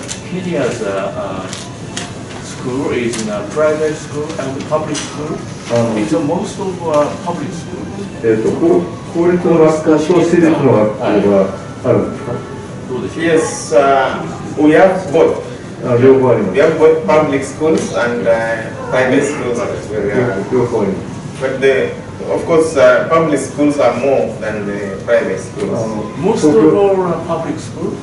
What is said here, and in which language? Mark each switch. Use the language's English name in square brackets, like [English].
[English] Kenia's school is in a private school and public school. It's most of public schools. [Japanese] 公立の学校と私立の学校があるんですか？ [English] Yes, we have both. [Japanese] 両方ありま [English] We have both public schools and private schools as well. [Japanese] 両方あります。 [English] But of course, public schools are more than the private schools. Most of all public schools?